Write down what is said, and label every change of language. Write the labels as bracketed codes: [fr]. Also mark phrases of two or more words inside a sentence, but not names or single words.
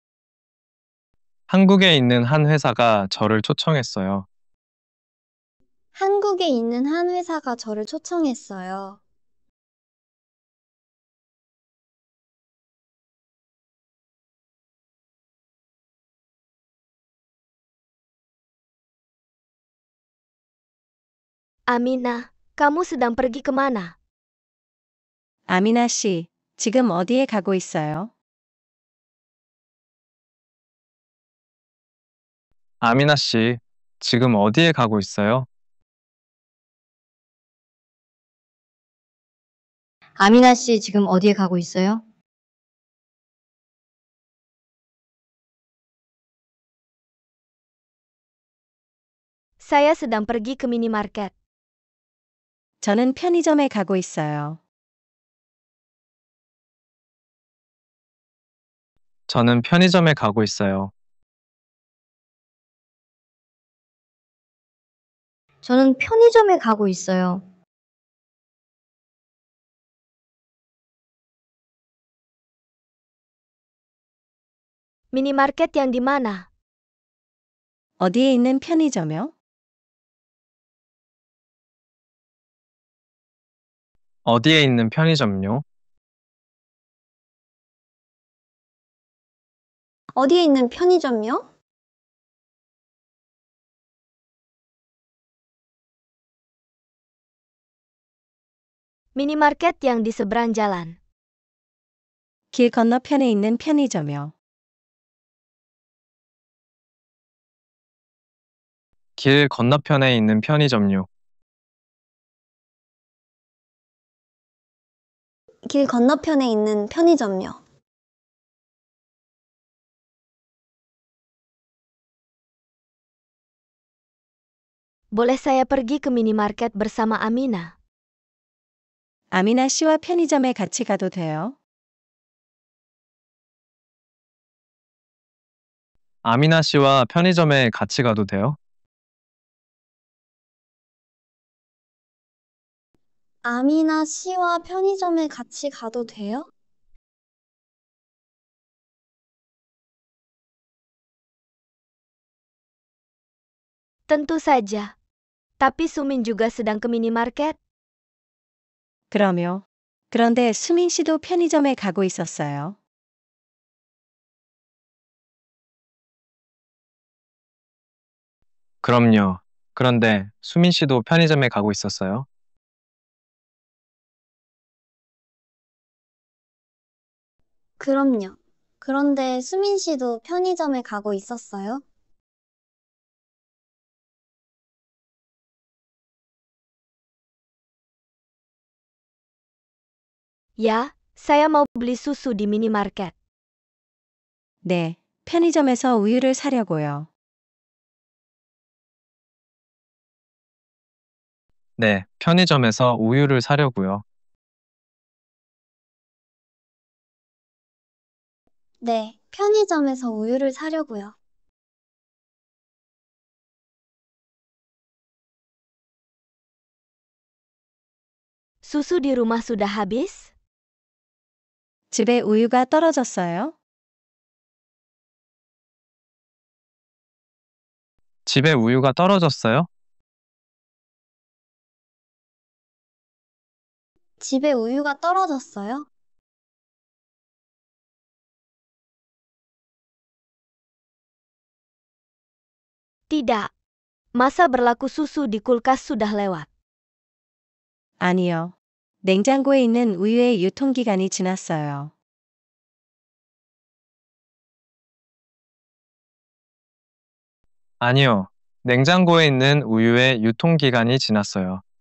[ko] 한국에 있는 한 회사가 저를 초청했어요. 한국에 있는 한 회사가 저를 초청했어요. [id] Amina, kamu sedang pergi kemana? [ko] 아미나 씨, 지금 어디에 가고 있어요? 아미나 씨, 지금 어디에 가고 있어요? 아미나 씨 지금 어디에 가고 있어요? [id] Saya sedang pergi ke minimarket. [ko] 저는 편의점에 가고 있어요. 저는 편의점에 가고 있어요. 저는 편의점에 가고 있어요. [id] Minimarket yang di mana? [ko] 어디에 있는 편의점이요? 어디에 있는 편의점요? 어디에 있는 편의점이요? [id] Minimarket yang di seberang jalan. [ko] 길 건너편에 있는 편의점이요. 길 건너편에 있는 편의점요. 길 건너편에 있는 편의점요. [id] Boleh saya pergi ke minimarket bersama Amina? [ko] 아미나 씨와 편의점에 같이 가도 돼요? 아미나 씨와 편의점에 같이 가도 돼요? 아미나 씨와 편의점에 같이 가도 돼요? [id] Tentu saja. Tapi Sumin juga sedang ke minimarket. [ko] 그럼요. 그런데 수민 씨도 편의점에 가고 있었어요. 그럼요. 그런데 수민 씨도 편의점에 가고 있었어요? 그럼요. 그런데 수민 씨도 편의점에 가고 있었어요? [id] Ya, saya mau beli susu di minimarket. [ko] 네, 편의점에서 우유를 사려고요. 네, 편의점에서 우유를 사려고요. 네, 편의점에서 우유를 사려고요. [id] Susu di rumah sudah habis? [ko] 집에 우유가 떨어졌어요? 집에 우유가 떨어졌어요? 집에 우유가 떨어졌어요? [id] Tidak. Masa berlaku susu di kulkas sudah lewat. [ko] 아니요. 냉장고에 있는 우유의 유통기간이 지났어요. 아니요. 냉장고에 있는 우유의 유통기간이 지났어요.